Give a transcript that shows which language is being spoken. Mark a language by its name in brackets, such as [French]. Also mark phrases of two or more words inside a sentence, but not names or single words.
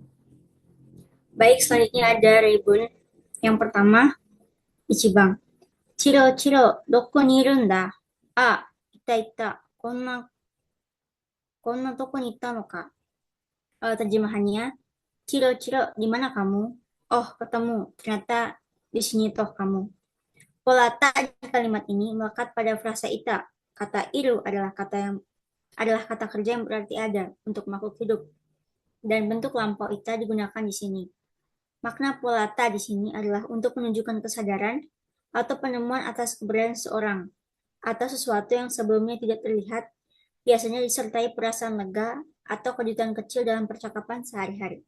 [Indonesian] Baik, selanjutnya ada Rebun. Yang pertama, Ichiban. [Japanese] チロチロ、どこにいるんだ？あ、いたいた。こんなとこにいたのか。 [Indonesian] Terjemahannya, Ciro, Ciro, di mana kamu? Oh, ketemu. Ternyata di sini toh kamu. Pola tak di kalimat ini melekat pada frasa ita. Kata iru adalah kata kerja yang berarti ada untuk makhluk hidup. Dan bentuk lampau ita digunakan di sini. Makna pola ta di sini adalah untuk menunjukkan kesadaran atau penemuan atas keberadaan seorang atau sesuatu yang sebelumnya tidak terlihat, biasanya disertai perasaan lega atau kejutan kecil dalam percakapan sehari-hari.